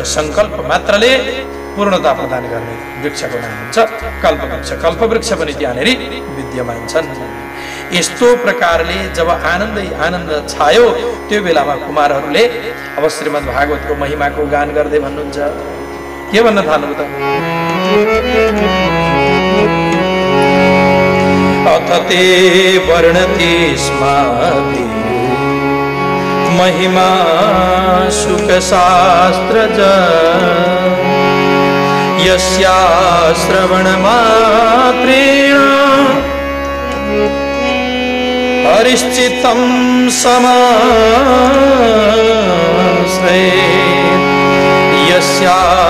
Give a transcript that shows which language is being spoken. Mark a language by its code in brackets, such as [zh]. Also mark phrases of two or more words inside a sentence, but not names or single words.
[ne] संकल्प मात्रले पूर्णता प्रदान गर्ने वृक्षको नाम हुन्छ कल्पवृक्ष। कल्पवृक्ष पनि त्यहाँनिर विद्यमान छन्। यस्तो प्रकारले जब आनन्दै आनन्द छायो त्यो बेलामा कुमारहरूले अब श्रीमद् भागवतको महिमाको गान गर्दै भन्नुहुन्छ। के भन्न थाल्नु त? [sa] अथ ते वर्णति स्माभि महिमा शुकशास्त्रज यस्या श्रवणमात्रेण हरिश्चित्तं समाश्रयेत् यस्या